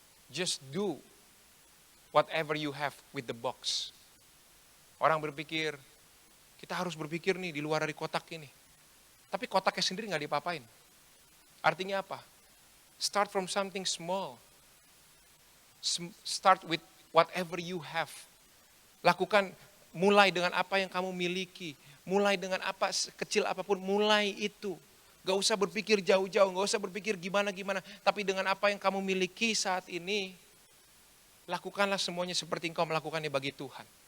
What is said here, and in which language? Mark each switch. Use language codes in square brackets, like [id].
[en] Just do whatever you have with the box. [id] Orang berpikir, kita harus berpikir nih di luar dari kotak ini. Tapi kotaknya sendiri gak diapa-apain. Artinya apa? [en] Start from something small. Start with whatever you have. [id] Lakukan, mulai dengan apa yang kamu miliki. Mulai dengan apa, kecil apapun, mulai itu. Gak usah berpikir jauh-jauh, gak usah berpikir gimana-gimana. Tapi dengan apa yang kamu miliki saat ini, lakukanlah semuanya seperti engkau melakukannya bagi Tuhan.